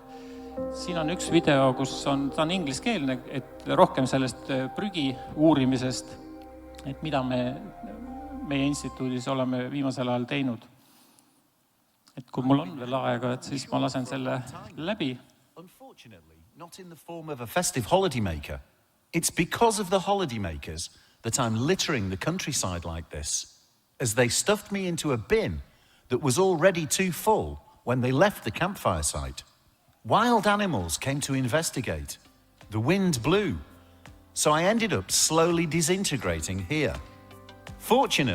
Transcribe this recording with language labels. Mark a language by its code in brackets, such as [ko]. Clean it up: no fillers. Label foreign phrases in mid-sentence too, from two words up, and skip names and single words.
[et] Siin on üks video, kus ta on ingliskeelne, et rohkem sellest prügi uurimisest, et mida meie instituudis oleme viimasel ajal teinud. Et kui mul on veel aega, et siis ma lasen selle läbi. [en] Unfortunately, not in the form of a festive holidaymaker. It's because of the holidaymakers that I'm littering the countryside like this, as they stuffed me into a bin that was already too full when they left the campfire site. Wild animals came to investigate. The wind blew, so I ended up slowly disintegrating here.